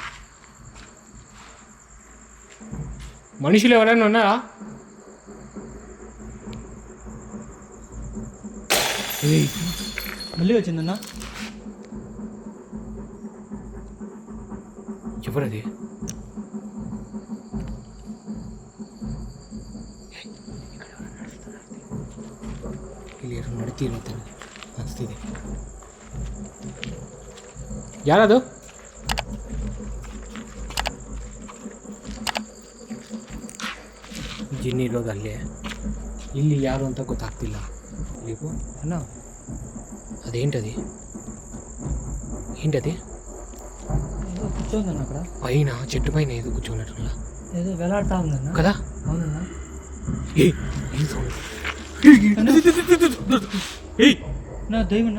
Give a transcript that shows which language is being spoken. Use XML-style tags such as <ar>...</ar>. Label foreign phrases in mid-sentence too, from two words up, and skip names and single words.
<te>మనుషులు ఎవరైనా ఉన్నారా? మళ్ళీ వచ్చిందన్న. ఎవరది?</te> <kn>ಇಲ್ಲಿ ನಡೀತಿರುತ್ತಾರೆ ಅನಿಸ್ತಿದೆ. ಯಾರದು? ಜಿನ್ನಿ ಇರೋದು ಅಲ್ಲೇ. ಇಲ್ಲಿ ಯಾರು ಅಂತ ಗೊತ್ತಾಗ್ತಿಲ್ಲ. ನೀವು</kn> <te>అన్న అదేంటది? ఏంటది? ఏదో కూర్చోందన్న అక్కడ పైన చెట్టు పైన ఏదో కూర్చోన్నట్టు ఏదో వేలాడుతా ఉందన్న కదా. అవునన్నా. ఏం సౌండ్? నా దయ్యమన్నా.</te>